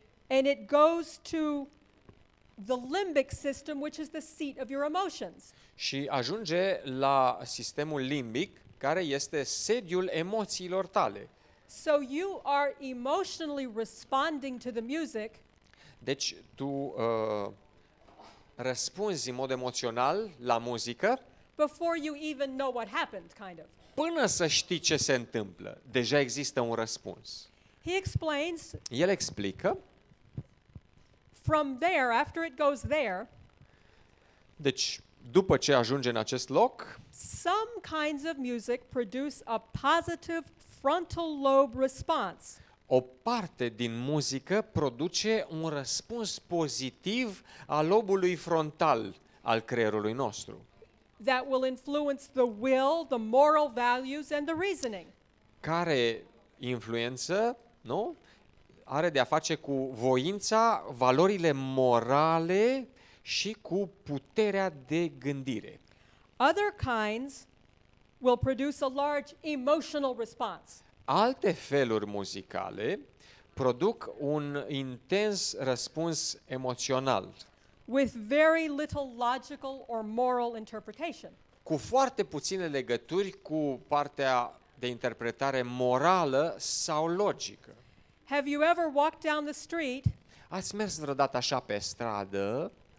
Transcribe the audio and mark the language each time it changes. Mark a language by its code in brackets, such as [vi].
[en] and it goes to the limbic system, which is the seat of your emotions. [ro] și ajunge la sistemul limbic, care este sediul emoțiilor tale. [en] So you are emotionally responding to the music [ro] Deci tu răspunzi în mod emoțional la muzică [en] before you even know what happened, kind of. [ro] până să știi ce se întâmplă. Deja există un răspuns. [en] He explains [ro] El explică, [en] from there, after it goes there, [ro] deci după ce ajunge în acest loc, [en] some kinds of music produce a positive frontal lobe response. [ro] o parte din muzică produce un răspuns pozitiv al lobului frontal al creierului nostru, [en] That will influence the will, the moral values, and the reasoning. [ro] care influență, nu? Are de a face cu voința, valorile morale și cu puterea de gândire. [en] Other kinds will produce a large emotional response. [ro] Alte feluri muzicale produc un intens răspuns emoțional, [en] with very little logical or moral interpretation. [ro] cu foarte puține legături cu partea de interpretare morală sau logică. [en] Have you ever walked down the street [ro] Ați mers vreodată așa pe stradă